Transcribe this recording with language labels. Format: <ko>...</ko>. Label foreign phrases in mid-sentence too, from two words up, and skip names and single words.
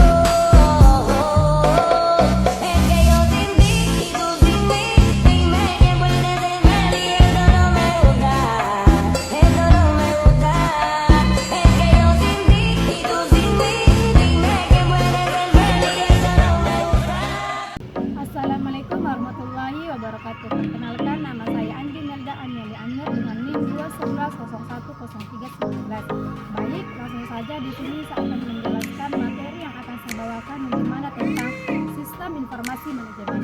<es>Es que yo sin ti y tú sin mí, dime qué puedes hacer y eso no me gusta, eso no me gusta. Es que yo sin ti y tú sin mí, dime qué puedes hacer y eso no me gusta.</es> <ar>السلام عليكم ورحمة الله وبركاته.</ar> <id>Perkenalkan, nama saya Andi Melda Anyali Anur dengan NIM 211010319. Baik, langsung saja di sini saya akan menjelaskan materi yang akan saya bawakan bagaimana tentang sistem informasi manajemen.</id>